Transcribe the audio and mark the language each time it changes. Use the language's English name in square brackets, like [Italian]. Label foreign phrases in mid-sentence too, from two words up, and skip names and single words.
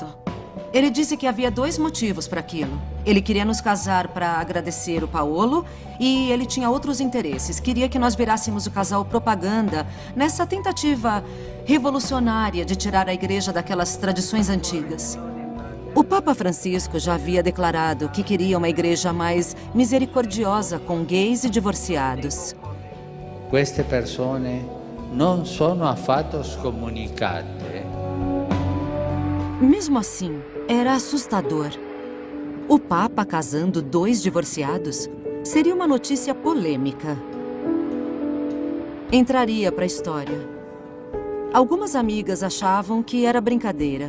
[Portuguese] Ele disse que havia 2 motivos para aquilo. Ele queria nos casar para agradecer o Paolo e ele tinha outros interesses. Queria que nós virássemos o casal propaganda nessa tentativa revolucionária de tirar a igreja daquelas tradições antigas. O Papa Francisco já havia declarado que queria uma igreja mais misericordiosa com gays e divorciados. [Italian] Queste persone non sono affatto scomunicate. [Portuguese] Mesmo assim, era assustador. O Papa casando 2 divorciados seria uma notícia polêmica. Entraria para a história. Algumas amigas achavam que era brincadeira.